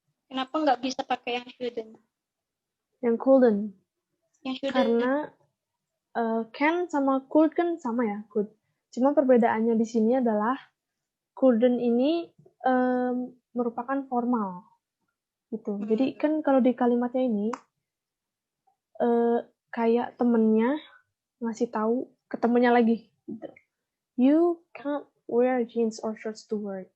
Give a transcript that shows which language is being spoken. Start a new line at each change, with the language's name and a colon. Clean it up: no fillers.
Indonesian: Kenapa nggak bisa pakai yang shouldn't? Yang couldn't. Yang shouldn't. Karena can sama could kan sama ya, could. Cuma perbedaannya di sini adalah couldn't ini merupakan formal. Gitu. Jadi kan kalau di kalimatnya ini kayak temennya ngasih tahu ke temennya lagi gitu.
English: You can't wear jeans or shorts to work.